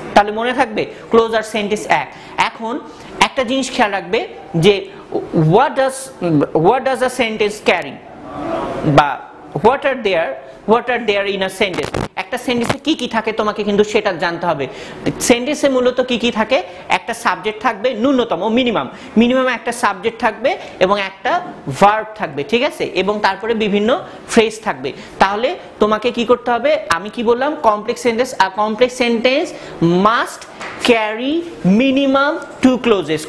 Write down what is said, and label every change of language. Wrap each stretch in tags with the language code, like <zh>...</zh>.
<bn>তাহলে মনে থাকবে ক্লোজ আর সেন্টেন্স এক। এখন একটা জিনিস খেয়াল রাখবে যে</bn> <en>what does a sentence carry, বা what are there in a sentence।</en> <bn>একটা সেন্টেন্সে কি কি থাকে তোমাকে কিন্তু সেটা জানতে হবে। সেন্টেন্সে মূলত কি কি থাকে, একটা সাবজেক্ট থাকবে, ন্যূনতম মিনিমাম একটা সাবজেক্ট থাকবে এবং একটা ভার্ব থাকবে, ঠিক আছে, এবং তারপরে বিভিন্ন ফ্রেজ থাকবে। তাহলে তোমাকে কি করতে হবে, আমি কি বললাম,</bn> <en>Complex sentence must carry minimum 2 clauses.</en>